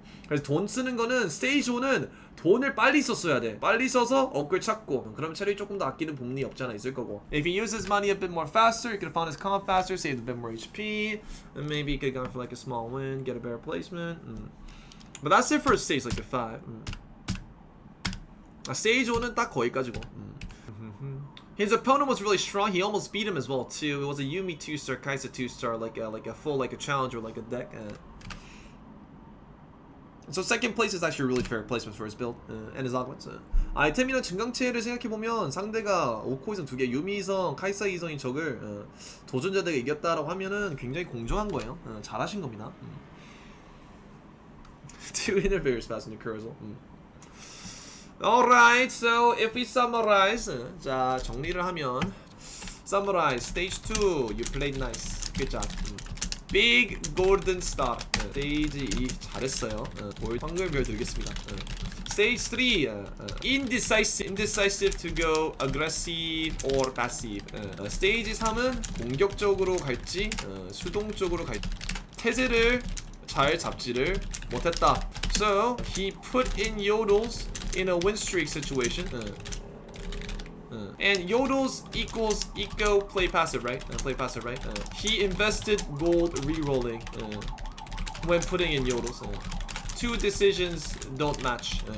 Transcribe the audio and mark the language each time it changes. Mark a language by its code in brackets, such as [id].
[ko] 그래서 돈 쓰는 거는 스테이지 5는 돈을 빨리 썼어야 돼. 빨리 써서 업글 찾고 그럼 체력이 조금 더 아끼는 부분이 없지 않아 있을 거고. [en] If he uses money a bit more faster, he could have found his comp faster, saved a bit more HP, and maybe he could have gone for like a small win, get a better placement. But that's it for a stage like the 5. [ko] 스테이지 5는 딱 거기까지고. [en] His opponent was really strong. He almost beat him as well too. It was a Yumi 2-star, Kaisa 2-star, like a full like a challenger, like a deck. So second place is actually a really fair placement for his build and his augments. [ko] 아이템이나 증강체를 생각해보면 상대가 5코 이성 2개, 유미 이성, 카이사 이성인 적을 도전자들에게 이겼다라고 하면은 굉장히 공정한 거예요. 잘하신 겁니다. [en] Two interferes fast in the cursor. Alright, so if we summarize, [ko] 자 정리를 하면 [en] summarize stage 2, you played nice, good job. Big golden star. [ko] 스테이지 2 잘했어요. 황금별 드리겠습니다. [en] Stage 3, indecisive to go aggressive or passive. [ko] 스테이지 3은 공격적으로 갈지 수동적으로 갈지 태세를 잘 잡지를 못했다. [en] So he put in yodels in a win streak situation. And yodels equals eco play passive, right? Play passive, right? He invested gold rerolling when putting in yodels. Two decisions don't match.